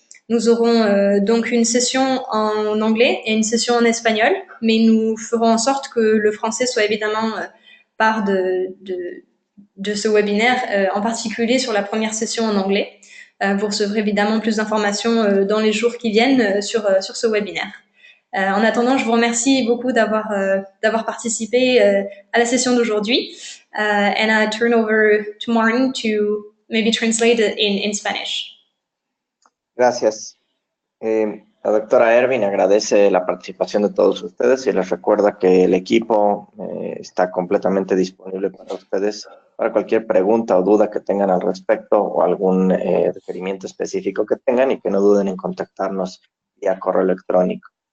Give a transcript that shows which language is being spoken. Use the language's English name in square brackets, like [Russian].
[French] Nous aurons donc une session en anglais et une session en espagnol, mais nous ferons en sorte que le français soit évidemment part de ce webinaire, en particulier sur la première session en anglais. Vous recevrez évidemment plus d'informations dans les jours qui viennent sur ce webinaire. En attendant, je vous remercie beaucoup d'avoir participé à la session d'aujourd'hui. [English] And I turn over to Martin to maybe translate it in Spanish. [Spanish] Gracias. La doctora Ervin agradece la participación de todos ustedes y les recuerda que el equipo está completamente disponible para ustedes para cualquier pregunta o duda que tengan al respecto o algún requerimiento específico que tengan y que no duden en contactarnos vía correo electrónico.